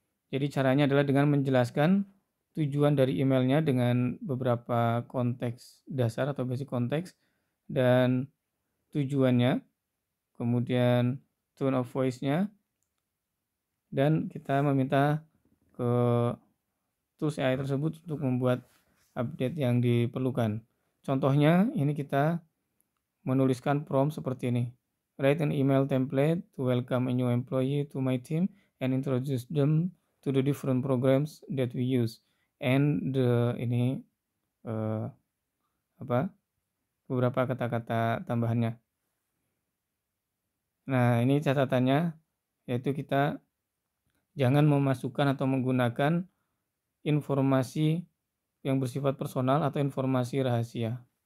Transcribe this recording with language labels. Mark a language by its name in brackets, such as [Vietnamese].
[Indonesian] Jadi caranya adalah dengan menjelaskan tujuan dari emailnya dengan beberapa konteks dasar atau basic konteks dan tujuannya, kemudian tone of voice-nya, dan kita meminta ke tools AI tersebut untuk membuat update yang diperlukan. Contohnya, ini kita menuliskan prompt seperti ini. [English] Write an email template to welcome a new employee to my team and introduce them to the different programs that we use. [Indonesian] And ini beberapa kata-kata tambahannya. Nah, ini catatannya, yaitu kita jangan memasukkan atau menggunakan informasi yang bersifat personal atau informasi rahasia.